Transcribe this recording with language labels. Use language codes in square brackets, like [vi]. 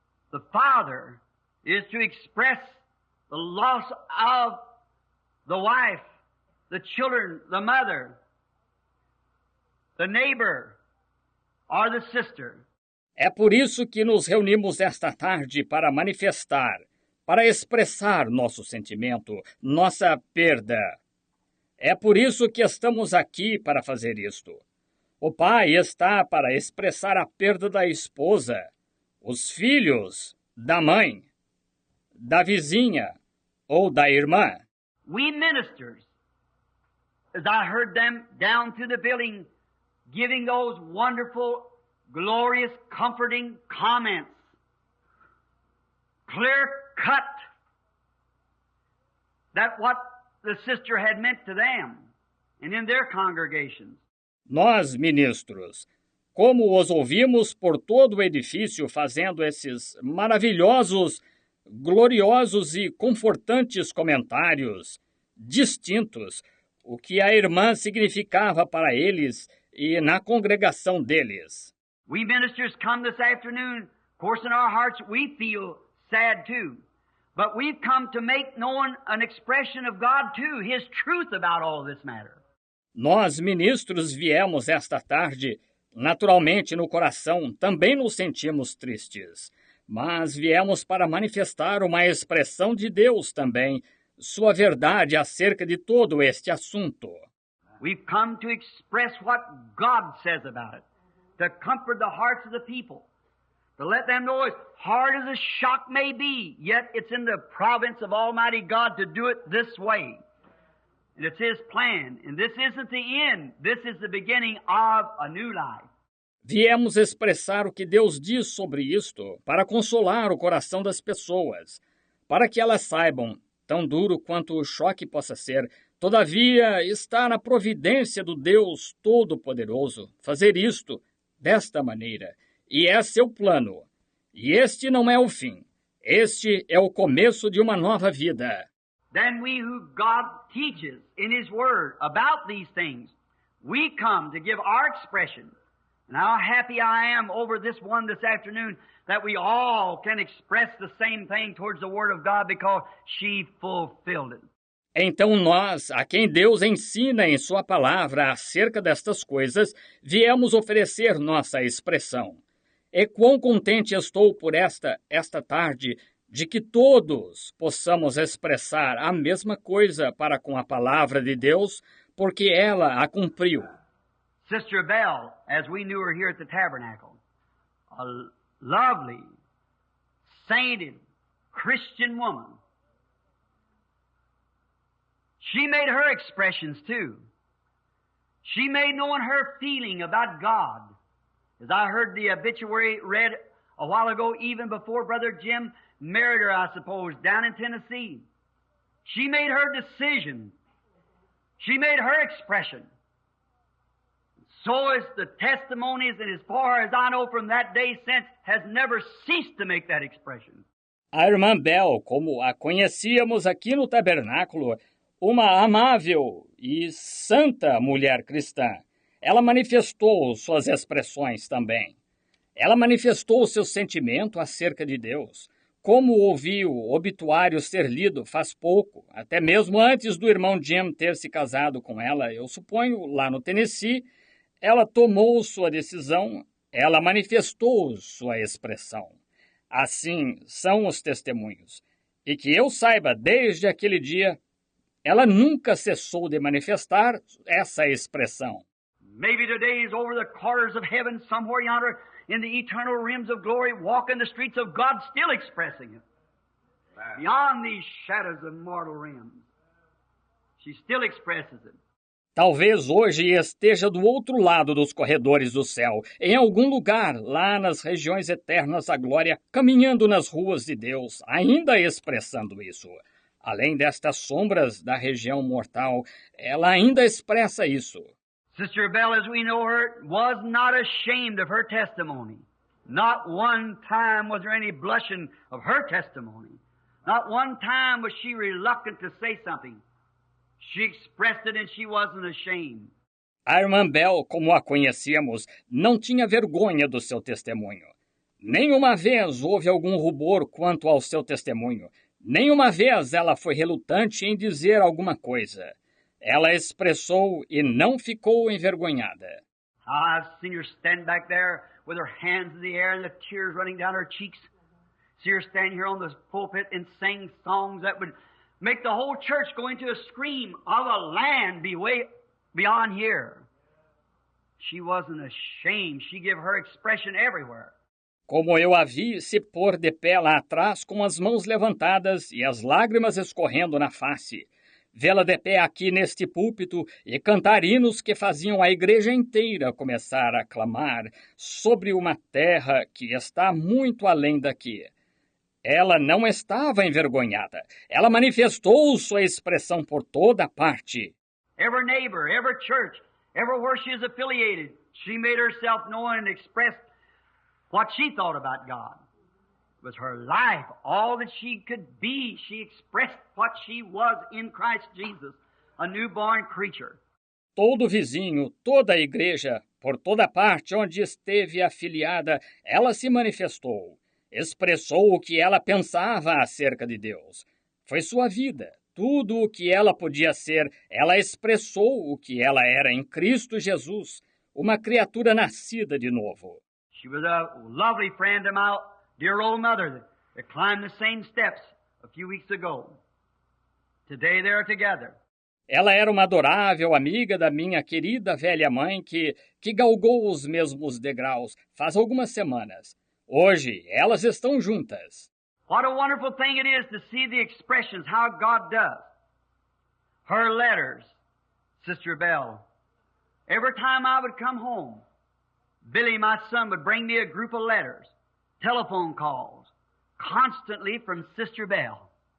[en] The father is to express the loss of the wife, the children, the mother, the neighbor, or the sister. [pt] É por isso que nos reunimos esta tarde para manifestar, para expressar nosso sentimento, nossa perda. É por isso que estamos aqui para fazer isto. O pai está para expressar a perda da esposa, os filhos, da mãe, da vizinha, ou da irmã. [en] We ministers, as I heard them down through the building, giving those wonderful, glorious, comforting comments, clear cut, that what the sister had meant to them and in their congregations. [pt] Nós, ministros, como os ouvimos por todo o edifício fazendo esses maravilhosos, gloriosos e confortantes comentários distintos, o que a irmã significava para eles e na congregação deles. [en] We ministers come this afternoon, of course in our hearts we feel sad too, but we've come to make known an expression of God too, His truth about all this matter. [pt] Nós, ministros, viemos esta tarde. Naturalmente, no coração, também nos sentimos tristes, mas viemos para manifestar uma expressão de Deus também, sua verdade acerca de todo este assunto. [en] We've come to express what God says about it, to comfort the hearts of the people, to let them know as hard as the shock may be, yet it's in the province of Almighty God to do it this way. And it's His plan. And this isn't the end. This is the beginning of a new life. [pt] Viemos expressar o que Deus diz sobre isto para consolar o coração das pessoas, para que elas saibam, tão duro quanto o choque possa ser, todavia está na providência do Deus Todo-Poderoso fazer isto desta maneira. E é seu plano. E este não é o fim. Este é o começo de uma nova vida. [en] Then we who God teaches in His Word about these things, we come to give our expression. And how happy I am over this one this afternoon that we all can express the same thing towards the Word of God because she fulfilled it. [pt] Então nós, a quem Deus ensina em sua palavra acerca destas coisas, viemos oferecer nossa expressão. E quão contente estou por esta tarde de que todos possamos expressar a mesma coisa para com a palavra de Deus, porque ela a cumpriu. [en] Sister Bell, as we knew her here at the tabernacle, a lovely, sainted, Christian woman. She made her expressions too. She made known her feeling about God. As I heard the obituary read a while ago, even before Brother Jim married her, I suppose, down in Tennessee. She made her decision. She made her expression. So is the testimonies, and as far as I know from that day since, has never ceased to make that expression. [pt] A irmã Bell, como a conhecíamos aqui no tabernáculo, uma amável e santa mulher cristã, ela manifestou suas expressões também. Ela manifestou o seu sentimento acerca de Deus. Como ouvi o obituário ser lido faz pouco, até mesmo antes do irmão Jim ter se casado com ela, eu suponho, lá no Tennessee, ela tomou sua decisão, ela manifestou sua expressão. Assim são os testemunhos. E que eu saiba, desde aquele dia, ela nunca cessou de manifestar essa expressão. [en] Maybe today is over the quarters of heaven, somewhere yonder, in the eternal realms of glory, walking the streets of God, still expressing it. Beyond these shadows of mortal realms. She still expresses it. [pt] Talvez hoje esteja do outro lado dos corredores do céu, em algum lugar, lá nas regiões eternas da glória, caminhando nas ruas de Deus, ainda expressando isso. Além destas sombras da região mortal, ela ainda expressa isso. [en] Sister Bell, as we know her, was not ashamed of her testimony. Not one time was there any blushing of her testimony. Not one time was she reluctant to say something. She expressed it and she wasn't ashamed. [pt] A irmã Bell, como a conhecíamos, não tinha vergonha do seu testemunho. Nenhuma vez houve algum rubor quanto ao seu testemunho. Nenhuma vez ela foi relutante em dizer alguma coisa. Ela expressou e não ficou envergonhada. [en] I've seen her stand back there with her hands in the air and the tears running down her cheeks. See her stand here on the pulpit and sing songs that would make the whole church go into a scream of a land be way beyond here. She wasn't ashamed. She gave her expression everywhere. [pt] Como eu a vi se pôr de pé lá atrás com as mãos levantadas e as lágrimas escorrendo na face. Vê-la de pé aqui neste púlpito e cantar hinos que faziam a igreja inteira começar a clamar sobre uma terra que está muito além daqui. Ela não estava envergonhada. Ela manifestou sua expressão por toda parte. [en] Every neighbor, every church, everywhere she is affiliated, she made herself known and expressed what she thought about God. It was her life, all that she could be. She expressed what she was in Christ Jesus, a newborn creature. [pt] Todo vizinho, toda a igreja, por toda parte onde esteve afiliada, ela se manifestou. Expressou o que ela pensava acerca de Deus. Foi sua vida. Tudo o que ela podia ser, ela expressou o que ela era em Cristo Jesus, uma criatura nascida de novo. [en] She was a lovely friend of my dear old mother that climbed the same steps a few weeks ago. Today they're together. [pt] Ela era uma adorável amiga da minha querida velha mãe que galgou os mesmos degraus faz algumas semanas. Hoje, elas estão juntas. [en] What a wonderful thing it is to see the expressions, how God does. Her letters, Sister Bell. Every time I would come home, Billy, my son, would bring me a group of letters, telephone calls, constantly from Sister Bell.